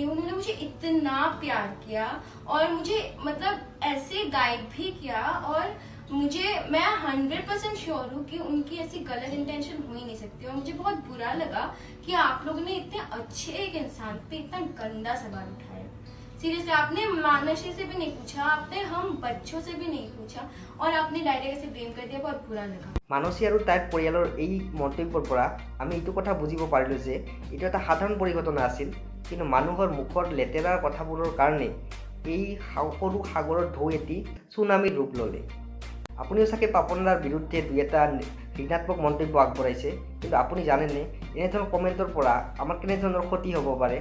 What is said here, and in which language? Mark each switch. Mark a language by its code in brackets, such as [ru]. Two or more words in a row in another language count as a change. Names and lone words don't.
[hi] उन्होंने मुझे इतना प्यार किया और मुझे मतलब ऐसे गाइड भी किया और मैं 100% श्योर हूँ कि उनकी ऐसी गलत इंटेंशन हो ही नहीं सकती। और मुझे बहुत बुरा लगा कि आप लोगों ने इतने अच्छे एक इंसान पे इतना गंदा सवाल उठाया। सीरियसली आपने मानसी से भी नहीं पूछा, आपने हम बच्चों से भी नहीं पूछा और आपने डायरेक्ट ऐसे ब्लेम कर दिया। बहुत बुरा लगा। [as] মানসী আৰু তাইৰ পৰিয়ালৰ এই মন্তব্যৰ পৰা আমি এইটো কথা বুজিব পাৰিলোঁ যে এইটো এটা সাধাৰণ পৰিঘটনা আছিল, কিন্তু মানুহৰ মুখৰ লেতেৰা কথাবোৰৰ কাৰণে এই সৰু সাগৰৰ ঢৌ এটি চুনামীৰ ৰূপ ল'লে। আপুনিও চাগে পাপনদাৰ বিৰুদ্ধে দুই এটা ঋণাত্মক মন্তব্য আগবঢ়াইছে, কিন্তু আপুনি জানেনে এনেধৰণৰ কমেণ্টৰ পৰা আমাৰ কেনেধৰণৰ ক্ষতি হ'ব পাৰে।